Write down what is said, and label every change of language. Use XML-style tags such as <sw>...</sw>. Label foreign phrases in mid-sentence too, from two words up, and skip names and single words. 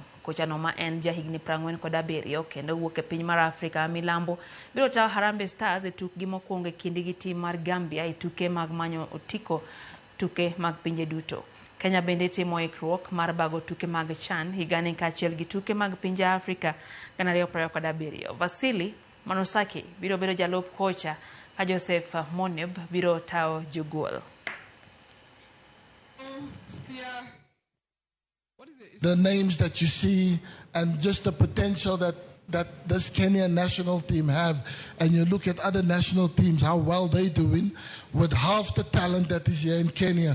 <luo>Kocha no ma en jahigni 47 kendo wuok e piny mar Afrika milambo biro tawo Harambee Stars e tukgi mokwongo e kindi gi tim mar Gambia e tuke mag manyo otiko tuke mag pinje duto. Kenya bende timo ikruok mar bago tuke mag CHAN higani kaachiel gi tuke mag pinje Afrika 2027. Vasily Manosaki biro bedo jalup kocha ka Joseph Moneb biro tawo jogol.</luo> <en>The names that you see and just the potential that this Kenyan national team have, and you look at other national teams, how well they're doing with half the talent that is here in Kenya.</en>